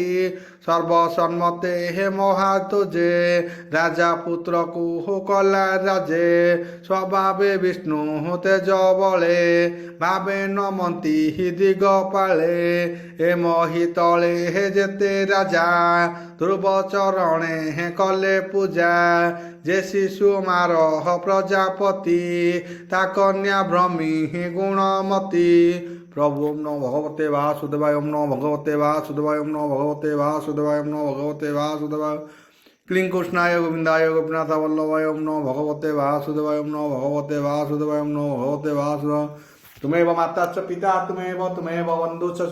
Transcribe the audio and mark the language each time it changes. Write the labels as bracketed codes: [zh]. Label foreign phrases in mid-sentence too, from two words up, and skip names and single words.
[or] ସର୍ବସନ୍ମତେ ହେ ମହାତୋଜେ ରାଜା ପୁତ୍ରକୁ କଲା ରାଜେ ସ୍ୱଭାବେ ବିଷ୍ଣୁ ତେଜ ବଳେ ଭାବେ ନମନ୍ତି ଦିଗପାଳେ ଏ ମହିତଳେ ହେ ଯେତେ ରାଜା ଧ୍ରୁବ ଚରଣେ କଲେ ପୂଜା ଯେ ଶିଶୁ ମାର ପ୍ରଜାପତି ତା କନ୍ୟା ଭ୍ରମୀ ଗୁଣମତୀ। [sa] प्रभु ओम नमो भगवते वासुदेवाय ओम नमो भगवते वासुदेवाय ओम नमो भगवते वासुदेवाय ओम नमो भगवते वासुदेवाय क्लीं कृष्णाय गोविंदाय गोपीनाथ वल्लभाय ओम नमो भगवते वासुदेवाय ओम नमो भगवते वासुदेवाय ओम नमो भगवते वासुदेवाय तुमेव माता च पिता तुमेव बन्धु च